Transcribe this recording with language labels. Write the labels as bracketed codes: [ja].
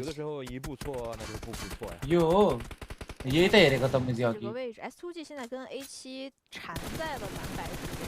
[zh] 有的时候一步错那就是步步错呀 [ne] यो यही त हेरेको त मैले अघि [zh] 这个位置 S2G 现在跟 A7 缠在了蓝白之间